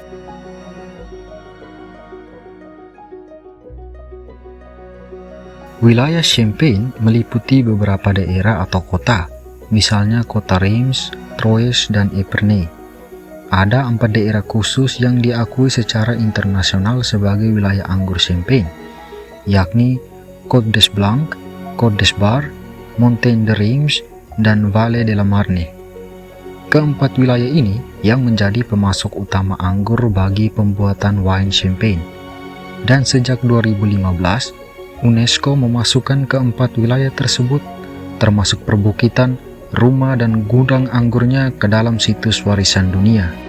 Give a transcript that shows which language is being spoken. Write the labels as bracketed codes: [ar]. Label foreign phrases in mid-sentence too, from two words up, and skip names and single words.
[id] Wilayah Champagne meliputi beberapa daerah atau kota, misalnya kota Reims, Troyes, dan Epernay. Ada 4 daerah khusus yang diakui secara internasional sebagai wilayah anggur Champagne, yakni Côte des Blancs, Côte des Bar, Montagne de Reims, dan Vallée de la Marne. Keempat wilayah ini yang menjadi pemasok utama anggur bagi pembuatan wine champagne. Dan sejak 2015, UNESCO memasukkan keempat wilayah tersebut, termasuk perbukitan, rumah dan gudang anggurnya ke dalam situs warisan dunia.